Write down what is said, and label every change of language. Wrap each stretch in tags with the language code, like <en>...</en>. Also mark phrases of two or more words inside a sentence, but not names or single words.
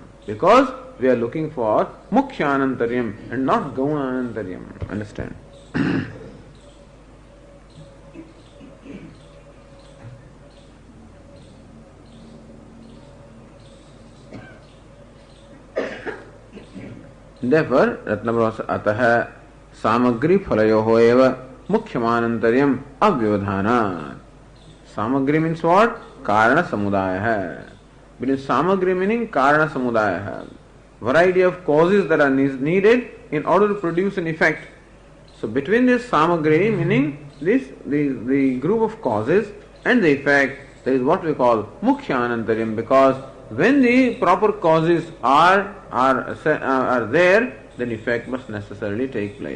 <en>Because we are looking for mukhyanantaryam and not gaunanantaryam. Understand? Therefore,</en> <sa>Ratnaprabha ataha samagri phalayoho eva mukhyamanantaryam avyavadhanat.</sa> <en>Samagri means what?</en> <sa>Karana samudaya.</sa> <en>But samagri meaning</en> <sa>karana samudaya.</sa> <en>Variety of causes that are needed in order to produce an effect. So between this samagri meaning the group of causes and the effect, there is what we call</en> <sa>mukhyanantaryam,</sa> <en>because When the proper causes are there, then effect must necessarily take place.</en>